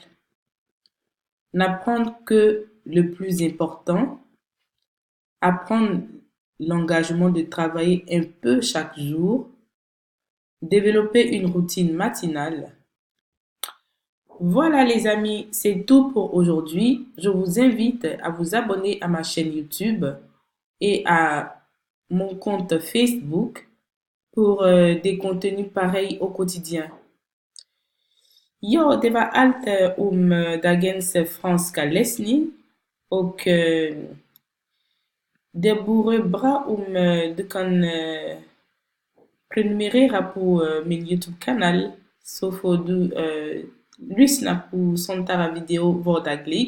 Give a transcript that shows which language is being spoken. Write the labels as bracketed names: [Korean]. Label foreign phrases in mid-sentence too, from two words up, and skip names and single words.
[French] N'apprendre que le plus important, apprendre l'engagement de travailler un peu chaque jour, développer une routine matinale. Voilà les amis, c'est tout pour aujourd'hui. Je vous invite à vous abonner à ma chaîne YouTube et à mon compte Facebook pour des contenus pareils au quotidien. [Swedish] Jo, det var allt om dagens franska läsning och det vore bra om du kan prenumerera på min YouTube-kanal så får du lyssna på sånt här video vardagligt.